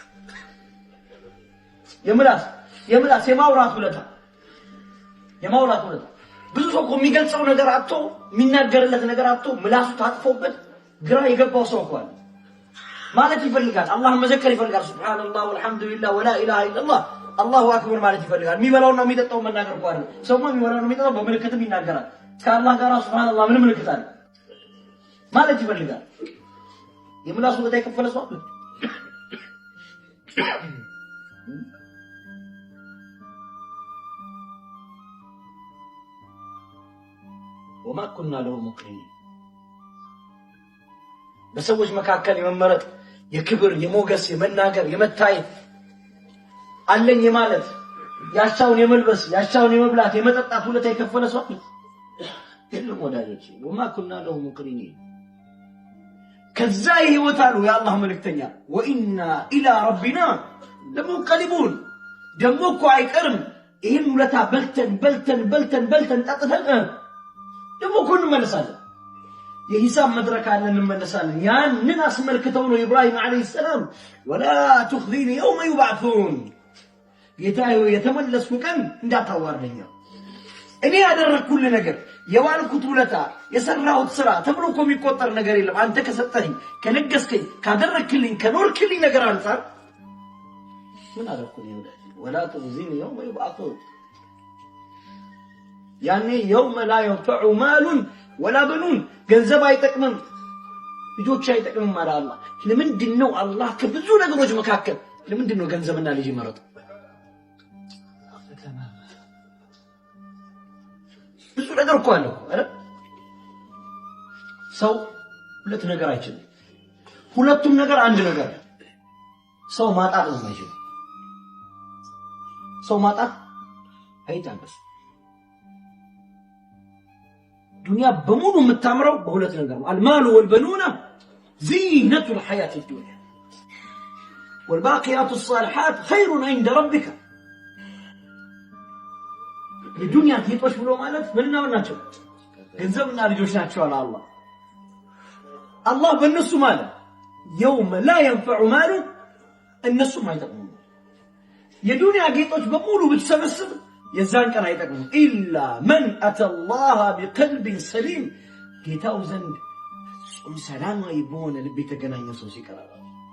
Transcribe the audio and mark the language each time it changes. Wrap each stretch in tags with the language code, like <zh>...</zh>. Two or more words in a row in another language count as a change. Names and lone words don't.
<am>የምላስ የማውራት ውለታ ብዙ ሰው የሚገልጸው ነገር አጥቶ የሚናገርለት ነገር አጥቶ ምላሱ ታጥፎበት ግራ የገባው ሰው እኮ አለ ማለት ይፈልጋል አላህ መዘከር ይፈልጋል</am> <ar>سبحان الله والحمد لله ولا إله إلا الله الله أكبر</ar> <am>ማለት ይፈልጋል የሚበላውና የሚጠጣው መናገር እኮ አይደል ሰውማ የሚበላውና የሚጠጣው በመልእክትም ይናገራል ከአላህ ጋር ሱብሃንአላህ ምን ምልክት አለ ማለት ይፈልጋል የምላሱ ውለታ ይከፈለ ሰው</am> <ar>وما كنا له مقرنين</ar> <am>በሰዎች መካከል የመመረጥ የክብር የሞገስ የመናገር የመታየት አለኝ የማለት ያሻውን የመልበስ ያሻውን የመብላት የመጠጣት ውለታ የከፈለ ሰው የለም ወዳጆች</am> <ar>وما كنا له مقرنين</ar> <am>ከዛ ይወታሉ የአላህ መልእክተኛ</am> <ar>وإنا إلى ربنا لمنقلبون</ar> <am>ደሞ እኮ አይቀርም ይሄን ውለታ በልተን ጠጥተን ደሞ እኮ እንመለሳለን የሂሳብ መድረክ አለን እንመለሳለን ያንን አስመልክተው ነው</am> <ar>إبراهيم عليه السلام ولا تخزيني يوم يبعثون</ar> <am>ጌታዬ የተመለስኩ ቀን እንዳታዋርደኝ እኔ ያደረኩልህ ነገር የዋልኩት ውለታ የሰራሁት ስራ ተብሎ እኮ የሚቆጠር ነገር የለም አንተ ከሰጠኝ ከነገስከኝ ካደረክልኝ ከኖርክልኝ ነገር አንፃር ምን አደረኩልኝ</am> <ar>ولا تخزيني يوم يبعثون</ar> <am>ያኔ</am> <ar>يوم لا ينفع مال ولا بنون</ar> <am>ገንዘብ አይጠቅምም ልጆች አይጠቅምም ማለት አላህ ለምንድነው አላህ ከብዙ ነገሮች መካከል ለምንድነው ገንዘብና ልጅ ይመረጥ ብዙ ነገር እኮ አለው አይደል ሰው ሁለት ነገር አይችልም ሁለቱም ነገር አንድ ነገር ሰው ማጣት ነው አይችልም ሰው ማጣት አይታበስ ዱንያ በሙሉ የምታምረው በሁለት ነገር ነው</am> <ar>المال والبنون زينة الحياة الدنيا والباقيات الصالحات خير عند ربك</ar> <am>الدنيا ጌጦች ብሎ ማለት ምንና ምን ናቸው ገንዘብና ልጆች ናቸው አለ አላህ በእነሱ ማለት</am> <ar>يوم لا ينفع مال</ar> <am>እነሱ አይጠቅሙም የዱንያ ጌጦች በሙሉ ብትሰበስብ የዛን ቀን አይጠቅሙም ኢላ</am> <ar>من اتى الله بقلب سليم</ar> <am>ጌታው ዘንድ ሰላማዊ በሆነ ልብ የተገናኘ ሰው ሲቀር</am>